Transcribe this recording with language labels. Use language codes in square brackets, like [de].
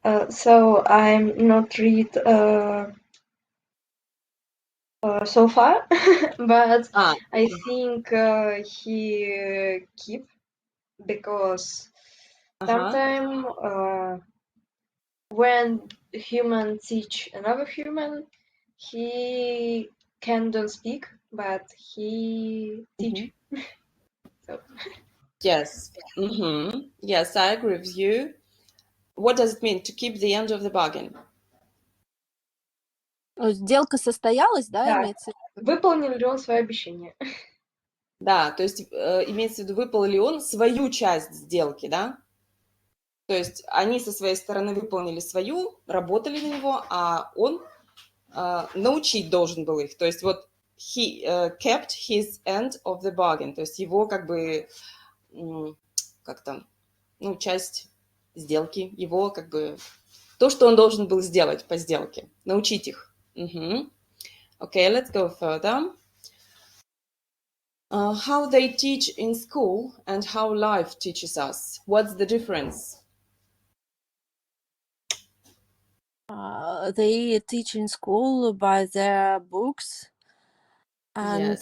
[en] So I'm not read so far, but I think he keep, because sometimes when human teach another human, he can don't speak, but he teach. So. Yes. Mm-hmm. Yes, I agree with you. What does it mean to keep the end of the bargain? [ru] Сделка состоялась, да, Да. имеется в виду? Выполнил ли он свое обещание? Да, то есть имеется в виду, выполнил ли он свою часть сделки, да? То есть они со своей стороны выполнили свою, работали на него, а он научить должен был их. То есть вот [en] he kept his end of the bargain, [ru] то есть его как бы как-то, ну, часть сделки, его как бы то, что он должен был сделать по сделке, научить их. [en] Okay, let's go further. How they teach in school and how life teaches us. What's the difference? They teach in school by their books, and